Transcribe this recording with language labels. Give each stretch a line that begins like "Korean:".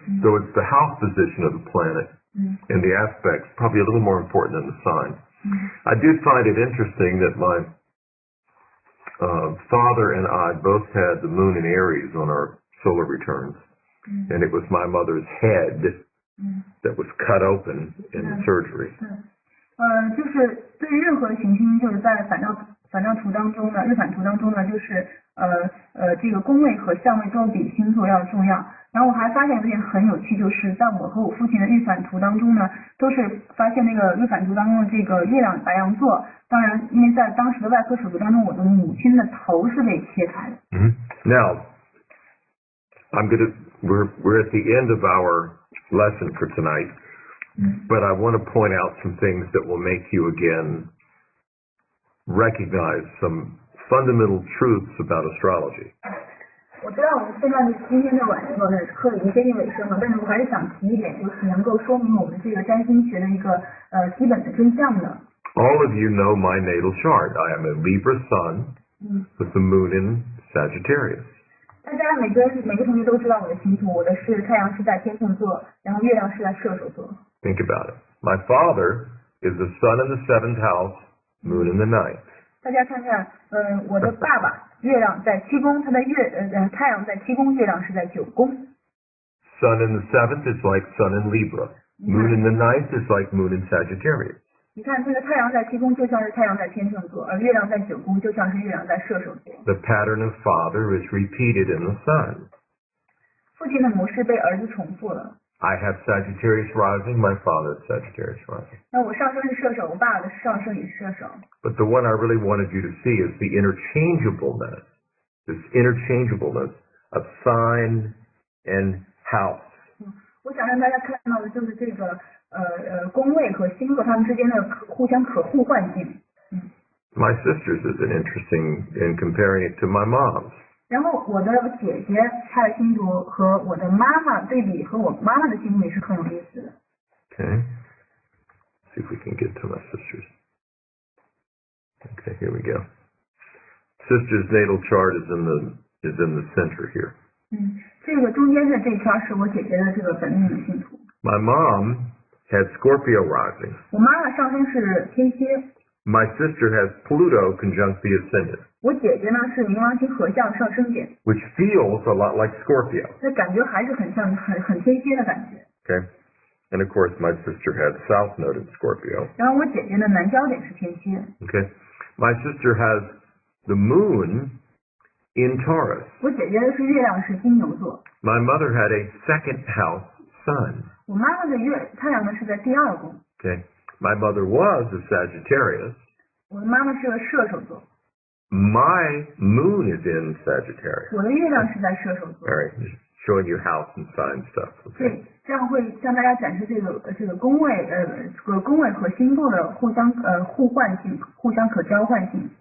English: So it's the house position of the planet and the aspects, probably a little more important than the sign. I did find it interesting that my father and I both had the moon in Aries on our solar returns, and it was my mother's head that was cut open in surgery.
Chinese: 就是对任何行星，就是在反照图当中呢，日反图当中呢，就是这个宫位和相位都比星座要重要。然后我还发现有点很有趣，就是在我和我父亲的日反图当中呢，都是发现那个日反图当中的这个月亮白羊座。当然，因为在当时的外科手术当中，我的母亲的头是被切开的。
English: Now, we're at the end of our lesson for tonight, but I want to point out some things that will make you again recognize some fundamental truths about astrology.
Chinese: 我知道我们现在今天的晚上的课已经接近尾声了，但是我还是想提一点，就是能够说明我们这个占星学的一个基本的真相的。
English: All of you know my natal chart. I am a Libra sun with the moon in Sagittarius.
Chinese: 大家每个同学都知道我的星图，我的是太阳是在天秤座，然后月亮是在射手座。
English: Think about it. My father is the sun in the 7th house, moon in the 9th.
Chinese: 大家看看，我的爸爸月亮在7宫，他的太阳在7宫，月亮是在9宫。
English: Sun in the 7th is like sun in Libra. Moon in the 9th is like moon in Sagittarius.
Chinese: 你看这个太阳在7宫就像是太阳在天秤座，而月亮在9宫就像是月亮在射手座。
English: The pattern of father is repeated in the sun.
Chinese: 父亲的模式被儿子重复了。
English: I have Sagittarius rising, my father has Sagittarius rising.
Chinese: 那我上升是射手，我爸爸的上升也是射手。
English: But the one I really wanted you to see is the interchangeableness, this interchangeableness of sign and house.
Chinese: 我想让大家看到的就是这个宫位和星座它们之间的互相可互换性。
English: My sister's is an interesting in comparing it to my mom's.
Chinese: 然后我的姐姐她的星图和我的妈妈对比，和我妈妈的星图也是很有意思的。
English: Okay. See if we can get to my sister's. Okay, here we go. Sister's natal chart is in the is in the center here.
Chinese: 这个中间的这一圈是我姐姐的这个本命的星图。
English: My mom had Scorpio rising.
Chinese: 我妈妈上升是天蝎。
English: My sister has Pluto conjunct the ascendant.
Chinese: 我姐姐呢是冥王星合相上升点。
English: Which feels a lot like Scorpio.
Chinese: 那感觉还是很像很天蝎的感觉。
English: Okay. And of course my sister had South Node in Scorpio.
Chinese: 然后我姐姐的南焦点是天蝎。
English: Okay. My sister has the moon in Taurus.
Chinese: 我姐姐是月亮是金牛座。
English: My mother had a second house sun.
Chinese: 我妈妈的太阳呢是在第二宫。
English: Okay. My mother was a Sagittarius.
Chinese: 我的妈妈是个射手座。
English: My moon is in Sagittarius.
Chinese: 我的月亮是在射手座。
English: All right. Just showing you house and sign stuff. Okay.
Chinese: 对，这样会向大家展示这个宫位宫位和星座的互相互换性，互相可交换性。